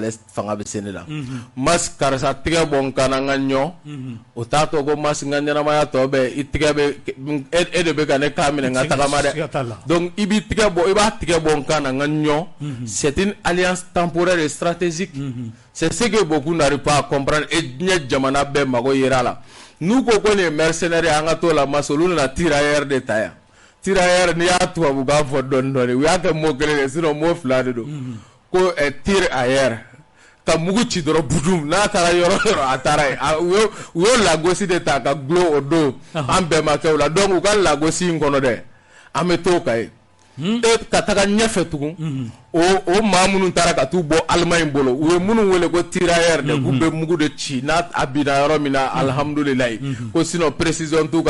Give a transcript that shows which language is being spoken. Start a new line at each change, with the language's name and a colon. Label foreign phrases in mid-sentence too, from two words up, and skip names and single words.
Bambara: ale fanga bɛ se ne la masi karisa tigɛ bɔ n kan na n ka ɲɔ o t'a to ko masi n ka ɲɛnamaya tɔ bɛ i tigɛ bɛ e de bɛ ka ne kan minɛ n ka tagama dɛ donc i b'i tigɛ bɔ i b'a tigɛ bɔ n kan na n ka ɲɔ
French: c'est une alliance temporaire et stratégique c'est ce que beaucoup n'arrivent pas à comprendre et
Bambara: diɲɛ jamana bɛɛ mago yera la n'u ko nin ye mercenaire an ka t'o la masi olu nana tirailleur de ta yan tirailleur n'i y'a tubabukan fɔ dɔɔni dɔɔni u y'a kɛ mot kelen de sinon mot 2 de don ko
French: tire ailleurs
Bambara: ka mugu ci dɔrɔn budum n'a taara yɔrɔ yɔrɔ a taara ye u y'o lagosi de ta ka gulon o don an bɛnbakɛw la donc u ka lagosi in kɔnɔ dɛ an bɛ t'o kan ye e ka taga ɲɛfɛ tugun o maa minnu taara ka t'u bɔ Allemagne bolo u ye minnu wele ko tirailleurs de k'u bɛ mugu de ci n'a a binna yɔrɔ min na alhamdulilayi ko sinon précision t'u ka